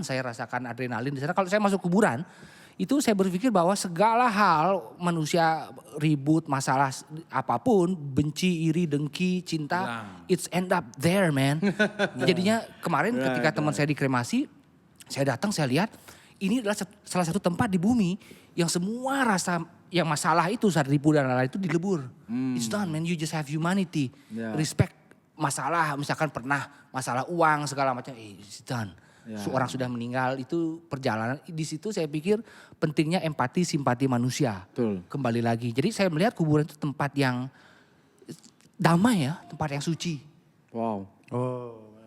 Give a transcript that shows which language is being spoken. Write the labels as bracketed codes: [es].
[id] Saya rasakan adrenalin di sana. Kalau saya masuk kuburan, itu saya berpikir bahwa segala hal manusia ribut, masalah apapun, benci, iri, dengki, cinta, [en] it's end up there man. [id] Jadinya kemarin ketika teman saya dikremasi, saya datang saya lihat ini adalah salah satu tempat di bumi yang semua rasa yang masalah itu saat ribu dan lain-lain itu dilebur. [en] It's done man, you just have humanity. [id] Respect masalah, misalkan pernah masalah uang segala macam, [en] it's done. [id] Seorang sudah meninggal itu perjalanan, di situ saya pikir pentingnya empati, simpati manusia. Betul. Kembali lagi, jadi saya melihat kuburan itu tempat yang damai ya, tempat yang suci. Wow. Oh.